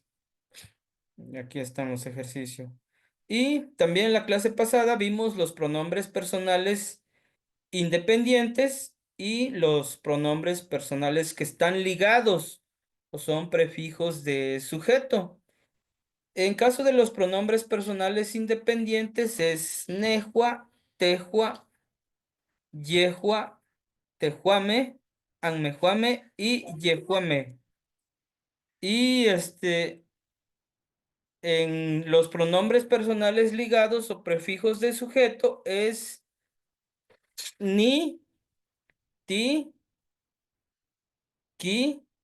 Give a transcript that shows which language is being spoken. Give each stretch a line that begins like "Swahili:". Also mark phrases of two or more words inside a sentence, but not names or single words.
Spanish: Y aquí están los ejercicios. Y también en la clase pasada vimos los pronombres personales independientes y los pronombres personales que están ligados o son prefijos de sujeto. En caso de los pronombres personales independientes es
Nahuatl languages: nejua, tejua, yehua, tejuame, anmejuame y yejuame. Y en los pronombres personales ligados o prefijos de sujeto es ni, ti, qui,